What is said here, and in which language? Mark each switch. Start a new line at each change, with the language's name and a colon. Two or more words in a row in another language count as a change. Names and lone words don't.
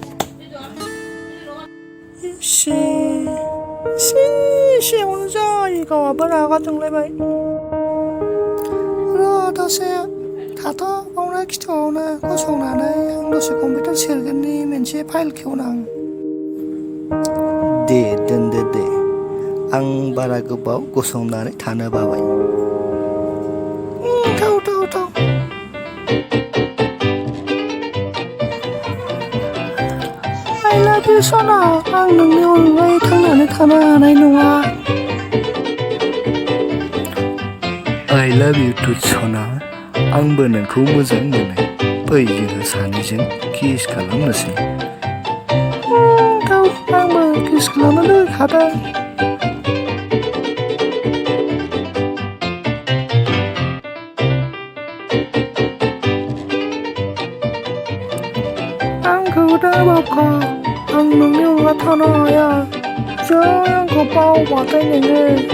Bodo: एसेयावनो जायो गावहाबो रागा जोंलायबाय र' दसे थाथ' बावनो खिथुआवनो गसंनानै आं दसे कम्पिउटार सेरगोननि मोनसे फाइल खेवनां दे दोनदो दे आं बारा गोबाव गसंनानै थानो बाबाय थौ
English: I love you
Bodo: सना आं नोंनि अनगायै थांनानै थानो हानाय नङा
English: I love you too
Bodo: सना आंबो नोंखौ मोजां मोनो फै जोङो सानैजों किस खालामनोसै आंबो किस खालामनो लुबैखादों आंखौ दा बावखा आं नोंनि अनगा थानो हाया जै आंखौ बावबाथाय नोङो